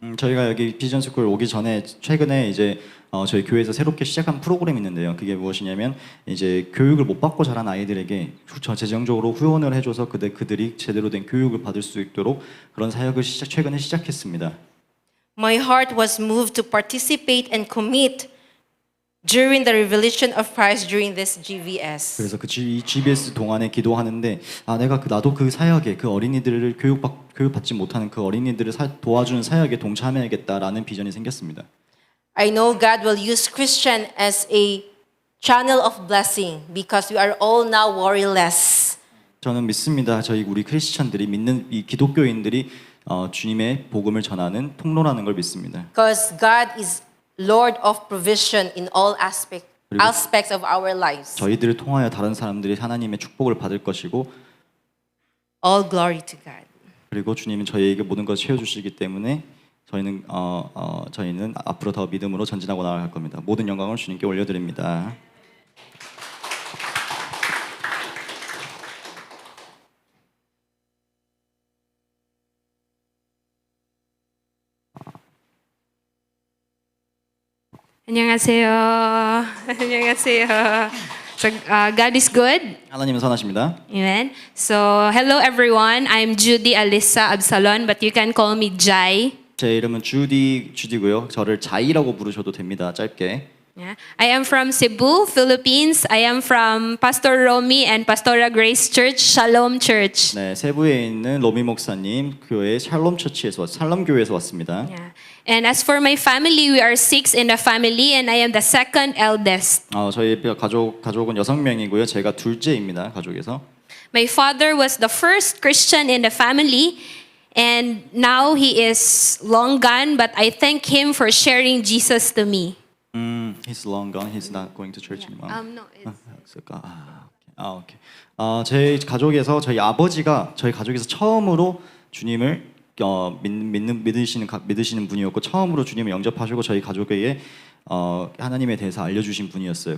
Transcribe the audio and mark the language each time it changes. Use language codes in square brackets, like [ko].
[ko] 저희가 여기 비전 스쿨 오기 전에 최근에 이제 저희 교회에서 새롭게 시작한 프로그램이 있는데요. 그게 무엇이냐면 이제 교육을 못 받고 자란 아이들에게 재정적으로 후원을 해줘서 그들이 제대로 된 교육을 받을 수 있도록 그런 사역을 최근에 시작했습니다. [en] My heart was moved to participate and commit during the revelation of Christ during this GVS. [ko] 그래서 이 GBS 동안에 기도하는데 나도 그 사역에 그 어린이들을 교육받지 못하는 그 어린이들을 도와주는 사역에 동참해야겠다라는 비전이 생겼습니다. [en] I know God will use Christian as a channel of blessing because we are all now worryless. [ko] 저는 믿습니다. 우리 크리스천들이 믿는 이 기독교인들이 주님의 복음을 전하는 통로라는 걸 믿습니다. [en] Because God is Lord of provision in all [ko] 그리고- [en] aspects of our lives. [ko] 저희들을 통하여 다른 사람들이 하나님의 축복을 받을 것이고 [en] All glory to God. [ko] 그리고 주님은 저희에게 모든 것을 채워주시기 때문에 저희는 앞으로 더 믿음으로 전진하고 나아갈 겁니다. 모든 영광을 주님께 올려드립니다. 안녕하세요. 안녕하세요. [en] So God is good. [ko] 하나님은 선하십니다. [en] Amen. So hello everyone. I'm Judy Alyssa Absalon, but you can call me Jai. [ko] 제 이름은 주디고요. 저를 자이라고 부르셔도 됩니다. 짧게. [en] Yeah. I am from Cebu, Philippines. I am from Pastor Romy and Pastora Grace Church, Shalom Church. [ko] 네, 세부에 있는 로미 목사님 교회 샬롬 교회에서 왔습니다. [en] Yeah. And as for my family, we are 6 in the family, and I am the second eldest. [ko] 저희 가족은 6명이고요. 제가 둘째입니다. 가족에서. [en] My father was the first Christian in the family, and now he is long gone, but I thank him for sharing Jesus to me. He's long gone. He's not going to church anymore. No, it's [ko] 오케이. 제 가족에서 저희 아버지가 저희 가족에서 처음으로 주님을 믿으시는 분이었고 처음으로 주님을 영접하시고 저희 가족에게 하나님에 대해서 알려주신 분이었어요.